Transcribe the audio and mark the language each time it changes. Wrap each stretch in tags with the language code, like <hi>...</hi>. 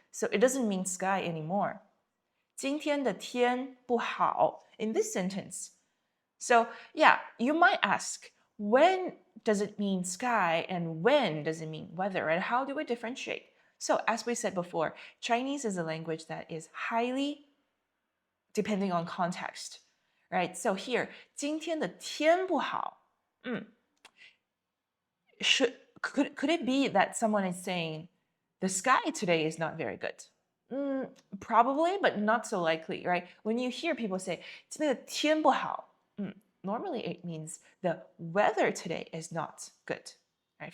<en>So it doesn't mean sky anymore.</en> <zh>今天的天不好</zh> <en>in this sentence. So yeah, you might ask, when does it mean sky and when does it mean weather? And how do we differentiate? So as we said before, Chinese is a language that is highly depending on context, right? So here,</en> <zh>今天的天不好.</zh> <en>Could it be that someone is saying the sky today is not very good? Probably, but not so likely, right? When you hear people say</en> <zh>今天的天不好,</zh> <en>normally it means the weather today is not good. Right?</en>